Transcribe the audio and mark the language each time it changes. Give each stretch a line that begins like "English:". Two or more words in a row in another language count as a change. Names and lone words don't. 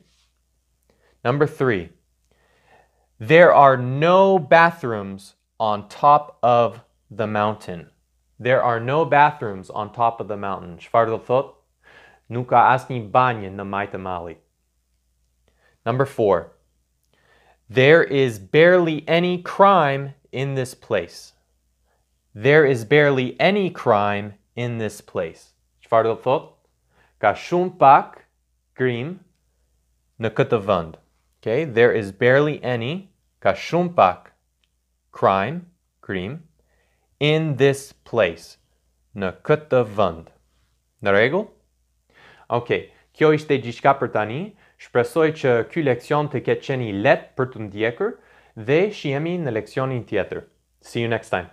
English: Number 3. There are no bathrooms on top of the mountain. There are no bathrooms on top of the mountain.
Albanian: Çfarë do thot? Nuk ka asnjë banjë në majtë e mallit.
English: Number 4. There is barely any crime in this place. There is barely any crime in this place.
Albanian: Çfarë do thot? Ka shumë pak krim në këtë vend.
English: Okay, there is barely any,
Albanian: ka shumë pak crime, krim,
English: in this place,
Albanian: në këtë vend. Në rregull? Okay, kjo ishte gjithçka për tani. Shpresoj që ky leksion të ketë qenë i lehtë për të ndjekur dhe shihemi në leksionin tjetër.
English: See you next time.